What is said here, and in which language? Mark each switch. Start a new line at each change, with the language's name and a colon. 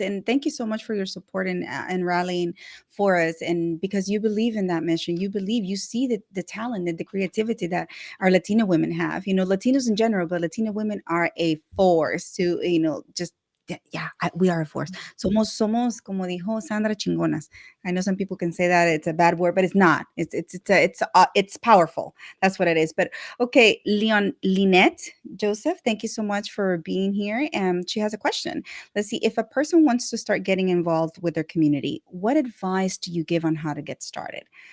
English: And thank you so much for your support and rallying for us. And because you believe in that mission, you see the talent and the creativity that our Latino women have. You know, Latinos in general, but Latino women are a force to, just we are a force.
Spanish: Somos, como dijo Sandra, chingonas.
English: I know some people can say that it's a bad word, but it's not. It's powerful. That's what it is. But okay, Lynette Joseph, thank you so much for being here. And she has a question. Let's see. If a person wants to start getting involved with their community, what advice do you give on how to get started?